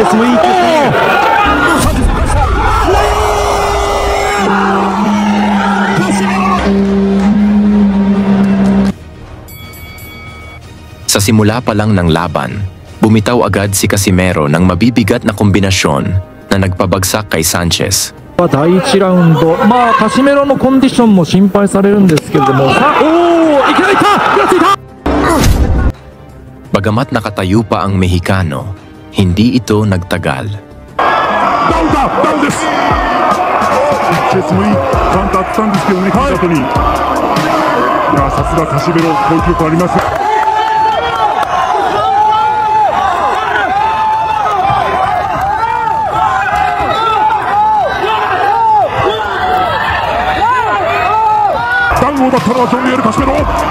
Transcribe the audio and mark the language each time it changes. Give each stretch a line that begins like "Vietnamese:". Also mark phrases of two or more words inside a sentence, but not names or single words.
Filipino: Sa simula pa lang ng laban, bumitaw agad si Casimero ng mabibigat na kombinasyon na nagpabagsak kay Sanchez.
Japanese: 第1ラウンド、カシメロのコンディションも心配されるんですけれども、いきなりいった！
Filipino: Bagamat nakatayo pa ang Mexicano, hindi ito nagtagal.
Japanese: Down です。チェスもいいカウンターあったんですけどね、聞いた後に。いや、さすがカシメロ、攻撃力あります。ダウンを奪ったのはジョン・ミエル・カシメロ。